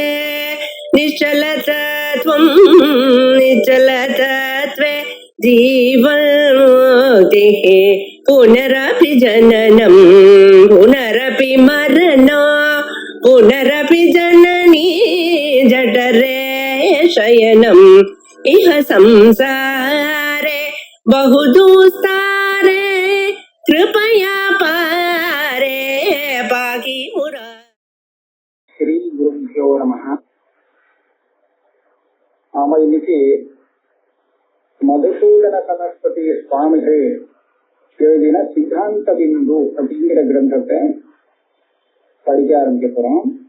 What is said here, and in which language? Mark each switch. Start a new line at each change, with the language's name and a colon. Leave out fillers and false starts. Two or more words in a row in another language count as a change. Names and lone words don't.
Sanskrit: निश्चलतत्वं निश्चलतत्वे जीवन्मुक्तिः पुनरपि जननं पुनरपि मरणं पुनरपि जननी जठरे शयनम् इह संसारे बहुदुस्तारे कृपया पारे पाहि मुरा. श्री गुरुभ्यो नमः.
Tamil: நாம இன்னைக்கு மதுசூதன சரஸ்வதி சுவாமிகள் எழுதின சித்தாந்த பிந்து அப்படிங்கிற கிரந்தத்தை படிக்க ஆரம்பிக்க போறோம்.